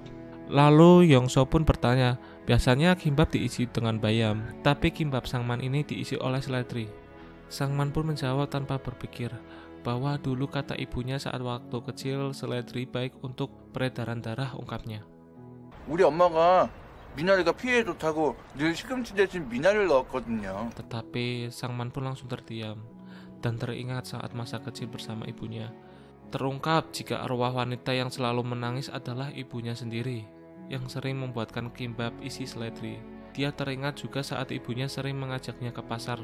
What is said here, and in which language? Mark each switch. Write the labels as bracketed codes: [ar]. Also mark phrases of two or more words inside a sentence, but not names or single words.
[id] Lalu Yongso pun bertanya, biasanya kimbap diisi dengan bayam, tapi kimbap Sangman ini diisi oleh seledri. Sangman pun menjawab tanpa berpikir bahwa dulu kata ibunya saat waktu kecil seledri baik untuk peredaran darah, ungkapnya. [ko] 우리 엄마가 미나리가 피에 좋다고 늘 시금치 대신 미나리를 넣었거든요. [id] Tetapi Sangman pun langsung terdiam dan teringat saat masa kecil bersama ibunya. Terungkap jika arwah wanita yang selalu menangis adalah ibunya sendiri yang sering membuatkan kimbap isi seledri. Dia teringat juga saat ibunya sering mengajaknya ke pasar.